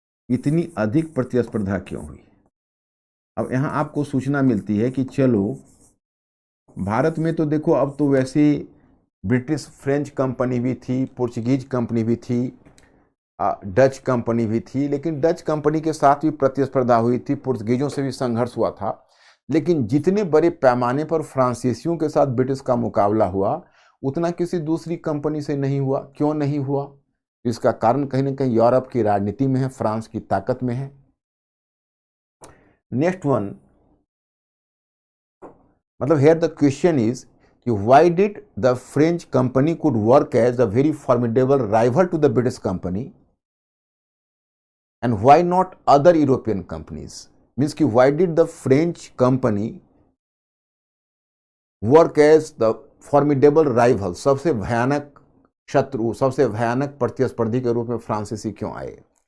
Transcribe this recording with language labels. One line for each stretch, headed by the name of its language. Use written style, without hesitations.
Hindi: इतनी अधिक प्रतिस्पर्धा क्यों हुई? अब यहां आपको सूचना मिलती है कि चलो भारत में तो देखो अब तो वैसे ब्रिटिश फ्रेंच कंपनी भी थी, पोर्चुगीज कंपनी भी थी, डच कंपनी भी थी, लेकिन डच कंपनी के साथ भी प्रतिस्पर्धा हुई थी, पुर्तगीजों से भी संघर्ष हुआ था। लेकिन जितने बड़े पैमाने पर फ्रांसीसियों के साथ ब्रिटिश का मुकाबला हुआ उतना किसी दूसरी कंपनी से नहीं हुआ। क्यों नहीं हुआ? इसका कारण कहीं ना कहीं यूरोप की राजनीति में है, फ्रांस की ताकत में है।
English: Next one, मतलब here the question is why did the French company could work as a very formidable rival to the British company and why not other European companies?
Hindi: Means कि
English: why did the French company work as the formidable rival,
Hindi: सबसे भयानक शत्रु, सबसे भयानक प्रतिस्पर्धी के रूप में फ्रांसीसी क्यों आए?